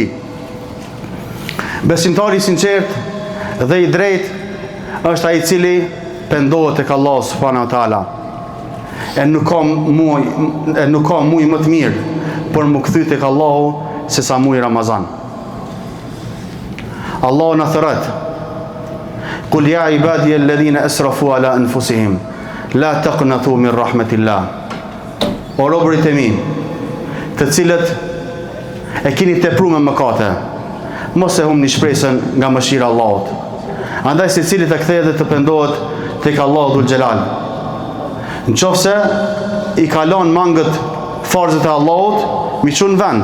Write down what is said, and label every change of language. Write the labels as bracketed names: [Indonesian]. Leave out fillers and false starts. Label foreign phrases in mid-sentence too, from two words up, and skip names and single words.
[Albanian] Besimtari i sinqert dhe i drejt është ai i cili pendohet tek Allahu [Arabic] سبحانه وتعالى. [Albanian] E nuk ka muaj më të mirë për më kthy tek Allahu se sa muaji Ramazan. Allahu na thret: [Arabic] "قل يا عبادي الذين أسرفوا على أنفسهم لا تقنطوا من رحمة الله." [Albanian] O robërit e mi, të cilët e keni tepruar me mëkate, mos e humni shpresën nga mëshira e Allahut. Andaj secili të kthehet dhe të pendohet tek Allahu Dhul Xhelal. Nëse i kalon mangët farzët e Allahut, mi çon vend.